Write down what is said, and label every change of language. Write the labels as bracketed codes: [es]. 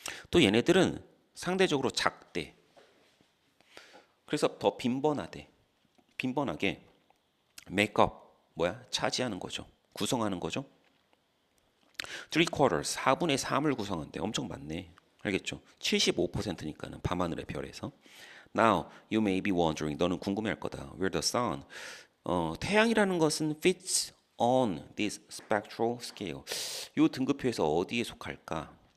[ko] 또 얘네들은 상대적으로 작대. 그래서 더 빈번하대. 빈번하게 메이크업 뭐야? 차지하는 거죠. 구성하는 거죠. 3/4, 4분의 3을 구성한대. 엄청 많네. 알겠죠? 75%니까는 밤하늘의 별에서. [en] Now you may be wondering, [ko] 너는 궁금해할 거다. [en] Where the sun, [ko] 태양이라는 것은 [en] fits on this spectral scale. [ko] 이 등급표에서 어디에 속할까?